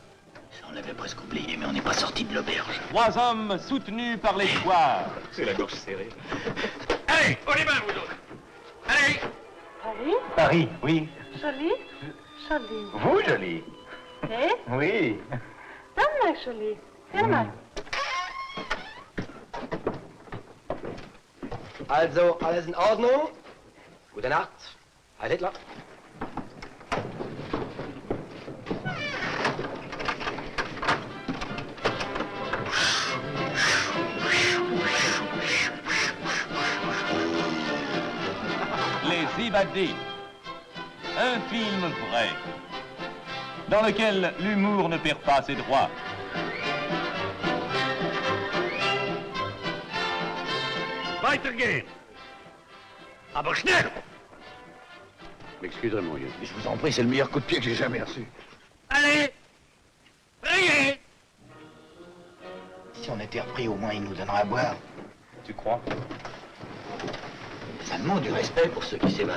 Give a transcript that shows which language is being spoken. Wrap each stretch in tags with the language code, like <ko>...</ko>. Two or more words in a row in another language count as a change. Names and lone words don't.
<fr>Ça, on l'avait presque oublié, mais on n'est pas sorti de l'auberge. 3 hommes soutenus par l'espoir. C'est la gorge serrée. Allez, on y va, vous autres. Allez. Paris? Paris, oui. Jolie? Jolie. Vous, jolie? Eh? Oui. Donne-moi, jolie. Donne-moi.</fr> <de>Also, alles in Ordnung? Gute Nacht. Heil Hitler.</de> <fr>Les Évadés. Un film vrai, dans lequel l'humour ne perd pas ses droits.</fr> <de>Weitergehen. Aber schnell.</de> <fr>M'excuserez, mon vieux. Je vous en prie, c'est le meilleur coup de pied que j'ai jamais reçu. Allez. Priez. Si on était repris, au moins il nous donnera à boire. Tu crois? Ça demande du respect pour ceux qui s'évadent.</fr>